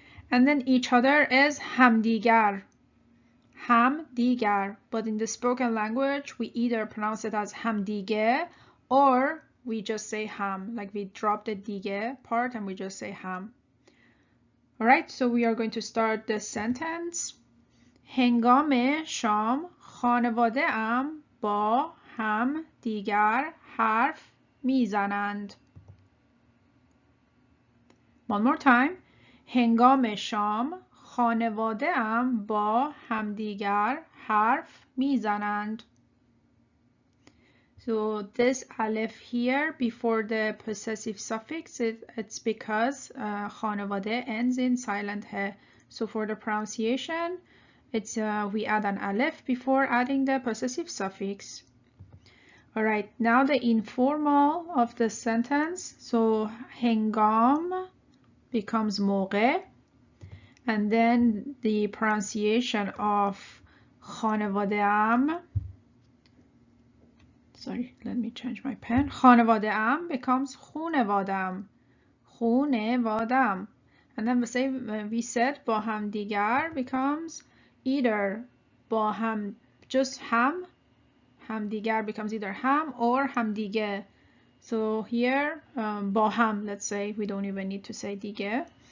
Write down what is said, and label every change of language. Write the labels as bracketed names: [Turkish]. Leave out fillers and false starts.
[English] And then each other is همدیگر. [Persian] همدیگر. [English] But in the spoken language, we either pronounce it as همدیگه or we just say ham. Like we drop the دیگه part and we just say ham. Alright, so we are going to start the sentence. [Persian] هنگام شام خانواده ام با هم دیگر حرف میزنند. [English] One more time. [Persian] هنگام شام خانواده ام با همدیگر حرف میزنند. [English] So this alif here before the possessive suffix, it's because خانواده ends in silent he. So for the pronunciation, it's we add an alif before adding the possessive suffix. All right, now the informal of the sentence. So hengam becomes موقع, and then the pronunciation of خانواده‌ام, sorry, let me change my pen. [Persian] خانواده‌ام [English] becomes [Persian] خونوادم. خونوادم. [English] And then we said [Persian] با هم دیگر [English] becomes either [Persian] با هم, [English] just [Persian] هم دیگر [English] becomes either هم or [Persian] هم دیگه. [English] So here [Persian] با هم, [English] let's say, we don't even need to say دیگه.